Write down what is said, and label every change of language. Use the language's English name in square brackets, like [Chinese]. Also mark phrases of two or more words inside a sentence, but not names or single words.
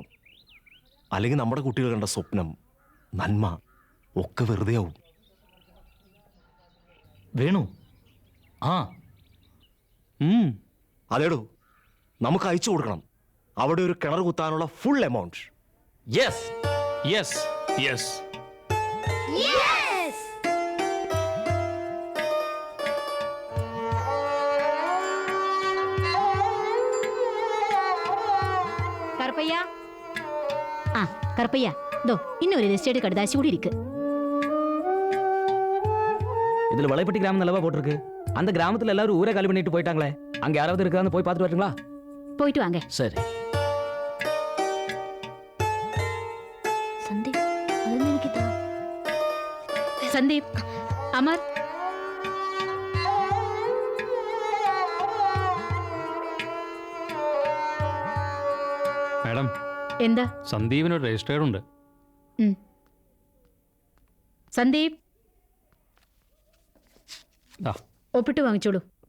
[Malayalam] അല്ലെങ്കിൽ നമ്മുടെ കുട്ടികൾ കണ്ട സ്വപ്നം, നന്മ ഒക്കെ വെറുതെ ആവും. വേണു, ആ അതേടോ, നമുക്ക് അയച്ചു കൊടുക്കണം അവിടെ ഒരു കിണർ കുത്താനുള്ള [English] full amount. Yes yes yes. [Tamil] கருப்பையா ஆ கருப்பையா தோ இன்னொரு ரெஜிஸ்டர்டு கடுதாசி கூட இருக்கு. இதுல வளைப்பட்டி கிராமம் நல்லவா போட்டிருக்கு. அந்த கிராமத்துல எல்லாரும் ஊரை காலி பண்ணிட்டு போயிட்டாங்களே, அங்க யாராவது இருக்கான்னு போய் பார்த்துட்டு வரட்டுங்களா? போயிட்டு வாங்க. சரி. சந்தீப், அதான் நினைக்கிட்டா. சந்தீப், அமர். [Malayalam] മാഡം, എന്താ? സന്ദീപിനൊരു രജിസ്റ്റേർഡ് ഉണ്ട്. സന്ദീപ്, ഒപ്പിട്ട് വാങ്ങിച്ചോളൂ.